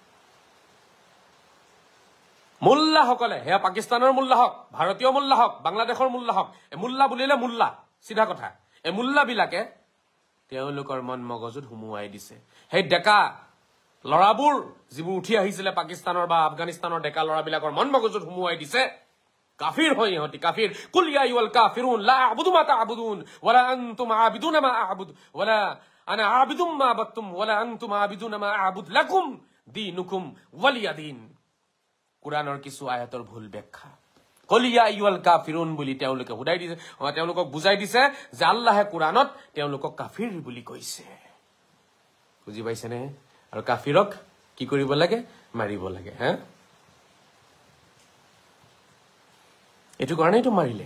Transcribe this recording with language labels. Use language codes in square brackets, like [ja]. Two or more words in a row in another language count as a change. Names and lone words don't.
[as] মোল্লা সকলে হে পাকিস্তানৰ মোল্লা হক ভাৰতীয় মোল্লা হক বাংলাদেশৰ মোল্লা হক এ মোল্লা বুলিলে মোল্লা সিধা কথা এ মোল্লা বিলাকে তেওঁলোকৰ মন মগজুত হুমুৱাই দিছে হে ডেকা লৰাবোৰ যিবোৰ উঠি আহিছিলে পাকিস্তানৰ বা আফগানিস্তানৰ ডেকা লৰাবিলাকৰ মন মগজুত হুমুৱাই দিছে কাফিৰ হয় ইহঁতি কাফিৰ [ar] قل يا أيها الكافرون لا أعبد ما تعبدون ولا أنتم عابدون ما أعبد ولا أنا عابد ما عبدتم ولا أنتم عابدون ما أعبد لكم دينكم ولي دين [as] কুৰাণৰ কিছু আয়াতৰ ভুল ব্যাখ্যা [ar] قل يا أيها الكافرون [as] বুলি তেওঁলোকে হুদাই দিছে তেওঁলোকক বুজাই দিছে যে আল্লাহে কুৰাণত তেওঁলোকক কাফিৰ বুলি কৈছে বুজি পাইছেনে আৰু কাফিৰক কি কৰিব লাগে মাৰিব লাগে হা এটো কাৰণেই তো মাৰিলে